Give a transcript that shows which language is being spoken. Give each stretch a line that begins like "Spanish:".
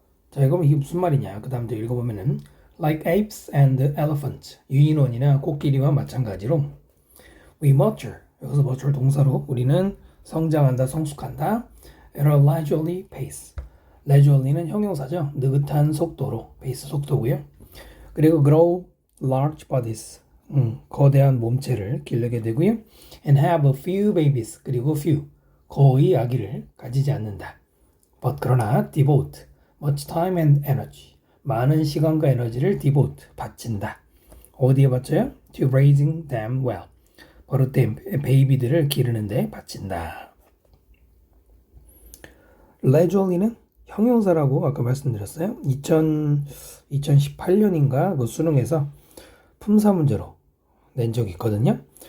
Korean: 자, 그럼 이게 무슨 말이냐? 그 다음 또 읽어보면은
English: like apes and elephants,
Korean: 유인원이나 코끼리와 마찬가지로
English: we mature,
Korean: 여기서 mature 동사로 우리는 성장한다, 성숙한다.
English: at a leisurely pace. leisurely는 형용사죠.
Korean: 느긋한 속도로, pace 속도고요. 그리고
English: grow large bodies,
Korean: 거대한 몸체를 기르게 되고요.
English: and have a few babies,
Korean: 그리고 few, 거의 아기를 가지지 않는다. but 그러나 devote,
English: much time and energy,
Korean: 많은 시간과 에너지를 devote, 바친다. 어디에 바쳐요?
English: to raising them well,
Korean: 버릇된 베이비들을 기르는데 바친다. leisurely는 형용사라고 아까 말씀드렸어요. 2018년인가 그 수능에서 품사 문제로 낸 적이 있거든요.